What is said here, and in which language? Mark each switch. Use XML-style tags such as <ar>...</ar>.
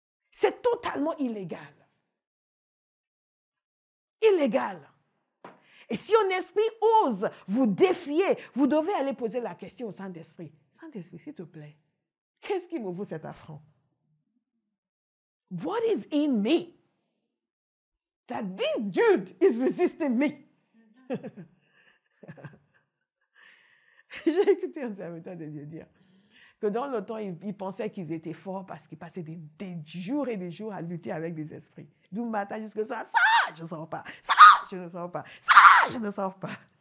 <fr>C'est totalement illégal. Illégal. Et si un esprit ose vous défier, vous devez aller poser la question au Saint-Esprit. Saint-Esprit, s'il te plaît, qu'est-ce qui me vaut cet affront?</fr> <en>What is in me that this dude is resisting me?</en> <fr>J'ai écouté un serviteur de Dieu dire que dans le temps, ils pensaient qu'ils étaient forts parce qu'ils passaient des jours et des jours à lutter avec des esprits. Du matin jusqu'au soir, ça, je ne sors pas. Ça, je ne sors pas. Ça, je ne sors pas.</fr>